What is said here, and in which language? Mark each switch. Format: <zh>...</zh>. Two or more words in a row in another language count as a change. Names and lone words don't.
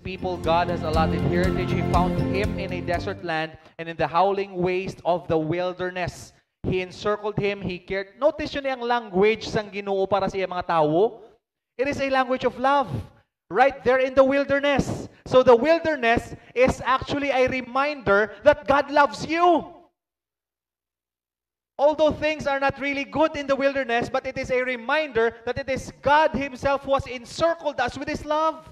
<en>people God has allotted heritage, He found him in a desert land and in the howling waste of the wilderness. He encircled him, He cared.</en> <hil>Notice yun ang language sang Ginoo para sa mga tao.</hil> <en>It is a language of love. Right there in the wilderness. So the wilderness is actually a reminder that God loves you. Although things are not really good in the wilderness, but it is a reminder that it is God Himself who has encircled us with His love.</en>